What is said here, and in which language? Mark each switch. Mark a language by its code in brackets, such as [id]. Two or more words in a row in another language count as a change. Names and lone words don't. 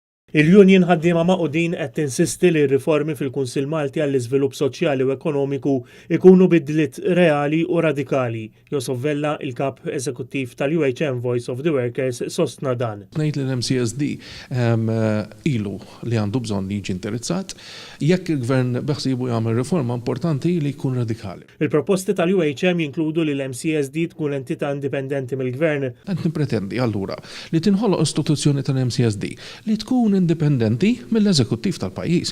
[mt] Il-Union ħaddiema maqudin qed tinsisti li r-riformi fil-Kunsill Malti għall-Iżvilupp Soċjali u Ekonomiku ikunu bidliet reali u radikali. Josef Vella, il-kap eżekuttiv tal-UHM Voice of the Workers, sostna dan. Ngħid li l-MCSD ilu li għandu bżonn li jiġi interessat jekk il-Gvern beħsibu jagħmel riforma importanti li jkun radikali. Il-proposti tal-UHM jinkludu li l-MCSD tkun entità indipendenti mill-Gvern. Qed nippretendi allura li tinħoloq istituzzjoni tal-MCSD li tkun indipendenti mill-eżekuttiv tal-pajjiż.